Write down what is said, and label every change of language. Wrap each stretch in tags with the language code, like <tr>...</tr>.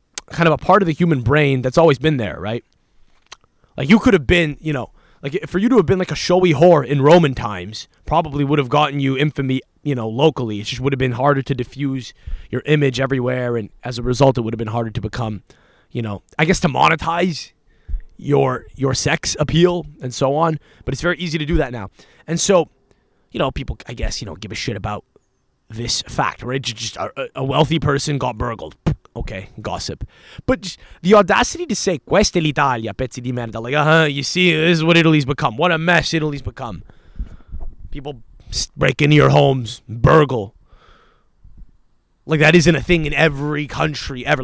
<en>kind of a part of the human brain that's always been there, right? Like you could have been, like for you to have been like a showy whore in Roman times probably would have gotten you infamy, locally. It just would have been harder to diffuse your image everywhere, and as a result, it would have been harder to become, I guess to monetize your sex appeal and so on. But it's very easy to do that now, and so, people, I guess, give a shit about this fact, right? Just a wealthy person got burgled. Okay, gossip. But just the audacity to say,</en> <it>questa è l'Italia, pezzi di merda.</it> <en>Like, you see, this is what Italy's become. What a mess Italy's become. People break into your homes, burgle. Like, that isn't a thing in every country ever.</en>